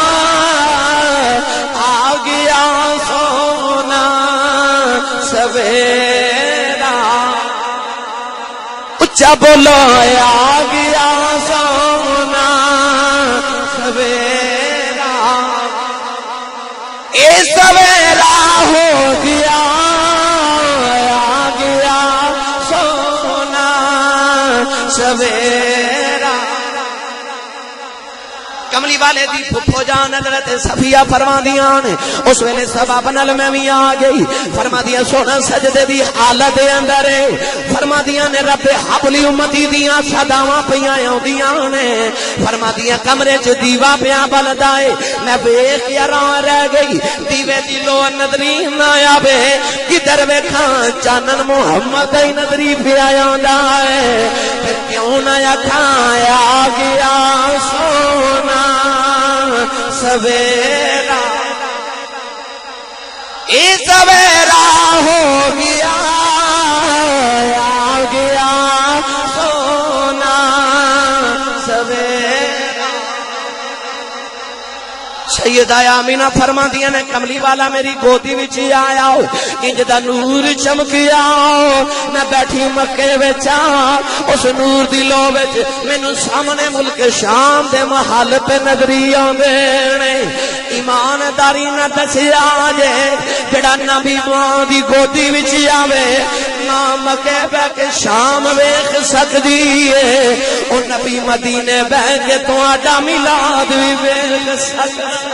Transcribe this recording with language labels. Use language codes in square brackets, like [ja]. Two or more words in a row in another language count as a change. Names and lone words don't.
[pa] آ گیا سونا سویرا اچھا بولو آ گیا سونا سویرا اے سویرا ہو گیا آ گیا سونا سویرا کملی والے دی پھپھو جان حضرت صفیہ فرما دیاں نے اس ویلے سبب نال میں بھی آ گئی فرما دیاں سونا سجدے دی حالت اندر فرما دیاں نے [ar] رب حبلی امتی [pa] دیاں صداواں پیاں آوندیاں نے فرما دیاں کمرے چ دیوا پیا بلدا اے میں ویکھ حیران رہ گئی دیوے دی لو نظری نہ آوے کدھر ویکھاں چانن محمد دی نظری پیا آندا اے پھر کیوں نہ آکھاں آ گیا سونا سویرا اے سویرا ہو گیا آ گیا سونا سویرا سیدہ آمینہ فرما دیا نے کملی والا میری گودی وچ آیا انج دا نور چمکیا میں بیٹھی مکے وچ اس نور دی لو وچ مینوں سامنے ملک شام دے محل پہ نظری آندے نے ایمانداری نہ دسیا جے جڑا نبی ماں دی گودی وچ آوے ماں مکے بہ کے شام ویکھ سکدی اے او نبی مدینے بہ کے تہاڈا میلاد وی ویکھ سکدا